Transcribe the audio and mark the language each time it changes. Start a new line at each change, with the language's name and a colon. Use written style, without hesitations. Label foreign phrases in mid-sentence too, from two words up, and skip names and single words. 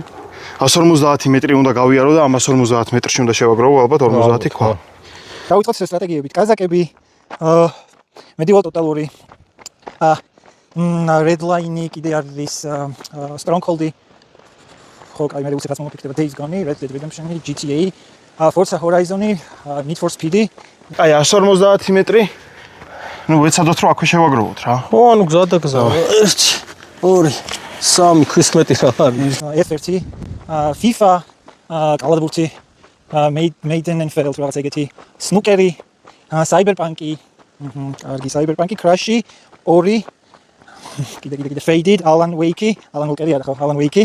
Georgian: 150 მეტრი უნდა გავიარო და ამ 150 მეტრში უნდა შევაგროვო ალბათ 50 ქვა. დავიწყოთ სტრატეგიებით. კაზაკები, მედივალ ტოტალური, redline კიდე არის stronghold-ი. ხო, კაი, მე უცებ რაც მომიფიქრება Days Gone, Red Dead Redemption, GTA, Forza Horizon-ი, Need for Speed-ი. აი 150 მეტრი. ნუ ვეცადოთ რომ აქვე შევაგროვოთ რა. ხო, ანუ გზადაგზა. 1, 2, 3 ქვის მეტი რა არის. F1, FIFA, კალადბურთი, Maiden and Feral რაღაც ეგეთი, Snooker-ი, Cyberpunk-ი, კარგი Cyberpunk-ი, Crash-ი, 2 კიდე Faded, Alan Wake-ი, Alan Wake-ი არა ხო, Alan Wake-ი.